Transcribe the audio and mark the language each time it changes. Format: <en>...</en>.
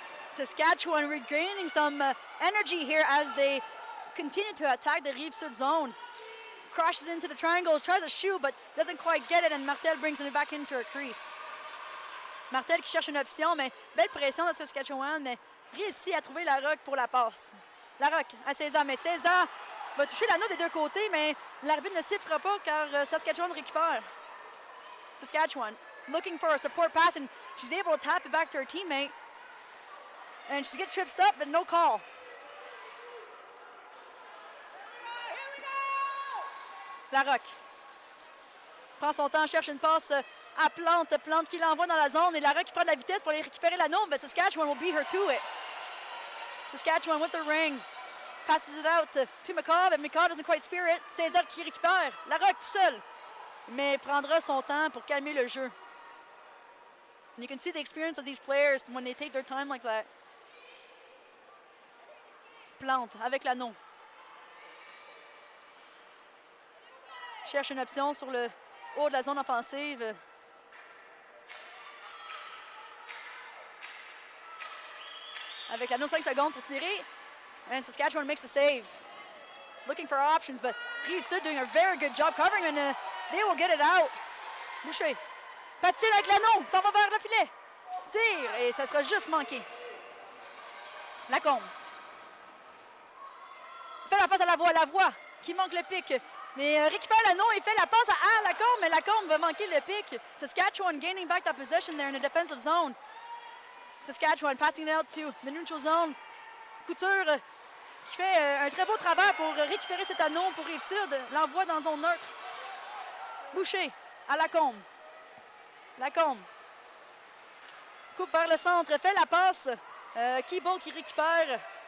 <en>Saskatchewan regaining some energy here as they continue to attack the Rive-Sud zone. Crashes into the triangle, tries to shoot, but doesn't quite get it, and Martel brings it back into her crease.</en> <fr>Martel qui cherche une option, mais belle pression de Saskatchewan, mais réussit à trouver la Rock pour la passe. La Rock à César, mais César va toucher l'anneau des deux côtés, mais l'arbitre ne sifflera pas car Saskatchewan récupère.</fr> <en>Saskatchewan looking for a support pass, and she's able to tap it back to her teammate. And she gets tripped up, but no call.</en> <fr>La Rock prend son temps, cherche une passe à Plante. Plante qui l'envoie dans la zone et la Rock qui prend de la vitesse pour aller récupérer l'anneau,</fr> <en>but Saskatchewan will beat her to it. Saskatchewan with the ring. Passes it out to McCaw, but McCaw doesn't quite spear it.</en> <fr>César qui récupère. La Rock tout seul. Mais prendra son temps pour calmer le jeu.</fr> <en>And you can see the experience of these players when they take their time like that.</en> <fr>plante avec l'anneau. Cherche une option sur le haut de la zone offensive. Avec l'anneau, 5 secondes pour tirer.</fr> <en>And Saskatchewan makes a save. Looking for options, but Rive Sud doing a very good job covering, and they will get it out.</en> <fr>Boucher. Patine avec l'anneau, ça va vers le filet. Tire, et ça sera juste manqué. Lacombe. Fait la passe à la voix qui manque le pic. Mais récupère l'anneau et fait la passe à Lacombe, mais Lacombe va manquer le pic.</fr> <en>Saskatchewan gaining back that possession there in the defensive zone. Saskatchewan passing it out to the neutral zone.</en> <fr>Couture qui fait un très beau travail pour récupérer cet anneau pour Rive Sud. L'envoie dans zone neutre. Boucher à Lacombe. Lacombe. Coupe vers le centre. Fait la passe. Keeble qui récupère.</fr>